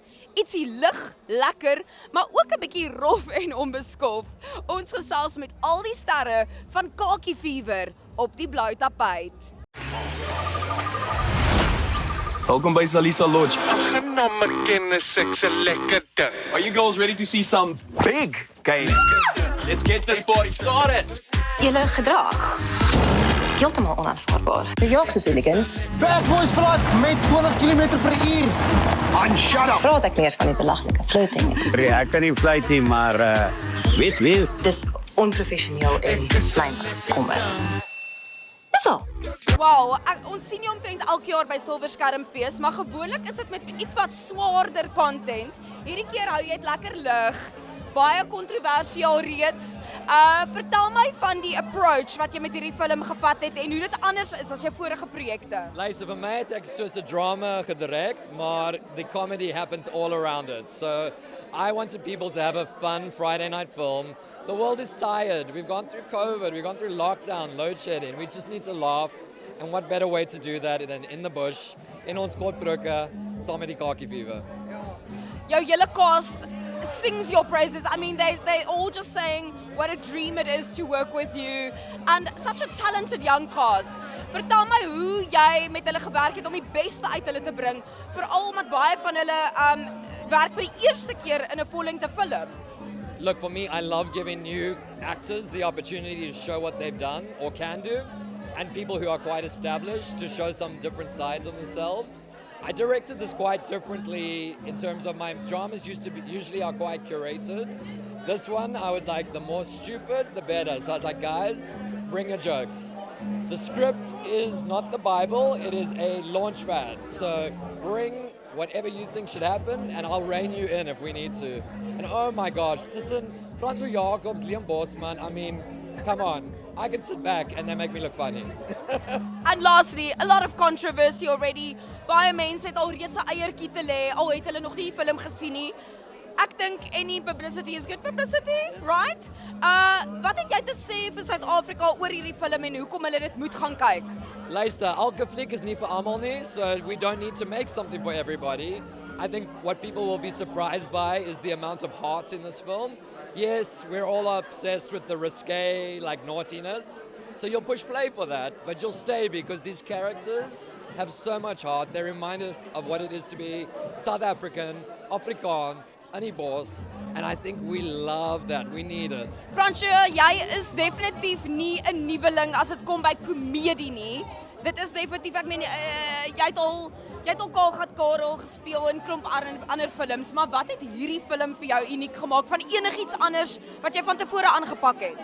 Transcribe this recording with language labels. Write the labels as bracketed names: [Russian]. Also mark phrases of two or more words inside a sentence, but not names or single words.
[Afrikaans] Ietsie lig, lekker, maar ook 'n bietjie rof en onbeskof. Ons gesels met al die sterre van Kakie Fever op die blou tapijt. Welkom by Salisa Lodge. Gaan nou my kennis, ek's 'n lekker ding. [English] Are you girls ready to see some big game? Let's get this party started. [Afrikaans] Julle gedrag heeltemal onaanvaarbaar. Die jaagse hooligans. [English] Bad boys [Afrikaans] vlak met 20 km/h. [English] And shut up. [Afrikaans] Praat ek nie eens van die belaglike flirting nie. Ja, ek kan nie fluit nie, maar weet. Dis onprofessioneel en slijmerig. Kom maar. Dis al. Wow, ons sien jou omtrent elke jaar by Silverskermfees, maar gewoonlik is dit met iets wat swaarder content. Hierdie keer hou jy dit lekker lig. Baie kontroversieel reeds. Vertel my van die approach wat jy met hierdie film gevat het en hoe dit anders is as jou vorige projekte. Luister, vir my het ek soos 'n drama gedirek, maar [English] the comedy happens all around it. So I wanted people to have a fun Friday night film. The world is tired. We've gone through COVID, we've gone through lockdown, load shedding. We just need to laugh. And what better way to do that than in the bush, [Afrikaans] in ons kortbroeke, saam met die Kakie Fever. Jou hele [English] cast sings your praises. I mean, they all just saying what a dream it is to work with you and such a talented young cast. [Afrikaans] Vertel my hoe jy met hulle gewerk het om die beste uit hulle te bring, veral omdat baie van hulle werk vir die eerste keer in 'n vollengte film. [English] Look, for me, I love giving new actors the opportunity to show what they've done or can do, and people who are quite established to show some different sides of themselves. I directed this quite differently in terms of my dramas usually are quite curated. This one, I was like, the more stupid, the better. So I was like, guys, bring your jokes. The script is not the Bible, it is a launch pad. So bring whatever you think should happen and I'll rein you in if we need to. And oh my gosh, [Afrikaans] tussen Franco Jacobs, Liam Bosman, [English] I mean, come on. I can sit back and they make me look funny. And lastly, a lot of controversy already. [Afrikaans] Baie mense het al reeds 'n eiertjie te lê, al het hulle nog nie die film gesien nie. Ek dink [English] any publicity is good publicity, right? [Afrikaans] Wat het jy te sê vir Suid-Afrika oor hierdie film en hoekom hulle dit moet gaan kyk? Luister, elke fliek is nie vir almal nie, [English] so we don't need to make something for everybody. I think what people will be surprised by is the amount of heart in this film. Yes, we're all obsessed with the risque, like naughtiness, so you'll push play for that, but you'll stay because these characters have so much heart. They remind us of what it is to be South African, Afrikaans, Anibos, and I think we love that. We need it. [Afrikaans] Franco, jy is definitief nie 'n nuweling as dit kom by komedie nie. Dit is definitief, ek meen, jy het al Kagat Karel gespeel in klomp ander films, maar wat het hierdie film vir jou uniek gemaak van enigiets anders wat jy van tevore aangepak het?